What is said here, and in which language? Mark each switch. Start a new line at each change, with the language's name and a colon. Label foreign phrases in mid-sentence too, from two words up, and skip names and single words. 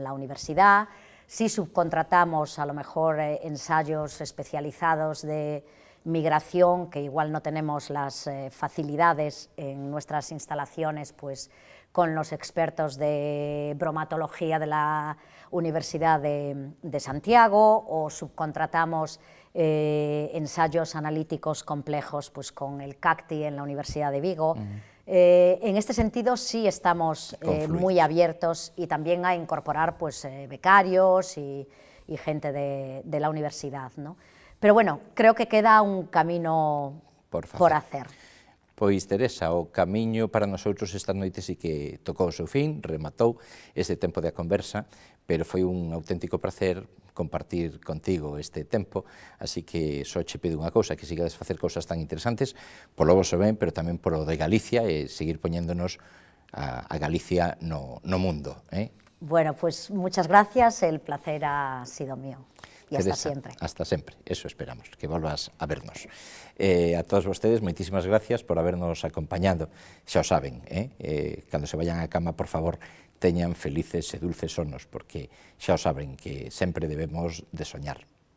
Spanish: la universidad, sí subcontratamos a lo mejor ensayos especializados de migración, que igual no tenemos las facilidades en nuestras instalaciones, pues con los expertos de bromatología de la Universidad de Santiago, o subcontratamos ensayos analíticos complejos pues, con el CACTI en la Universidad de Vigo. En este sentido sí estamos muy abiertos y también a incorporar pues, becarios y gente de la universidad, ¿no? Pero bueno, creo que queda un camino por hacer.
Galician: Pois, Teresa, o camiño para nosotros esta noite sí que tocou o seu fin, rematou este tempo de conversa, pero foi un auténtico placer compartir contigo este tempo, así que só che pido unha cousa, que sigades facer cousas tan interesantes, polo voso ben, pero tamén polo de Galicia, e seguir poñéndonos a Galicia no mundo.
Spanish: Bueno, pues muchas gracias, el placer ha sido mío. Y Teresa, hasta siempre.
Galician: Hasta sempre, eso esperamos, que volvas a vernos. A todos vostedes, moitísimas gracias por habernos acompañado. Xa o saben, cando se vayan á cama, por favor, teñan felices e dulces sonos, porque xa o saben que sempre debemos de soñar.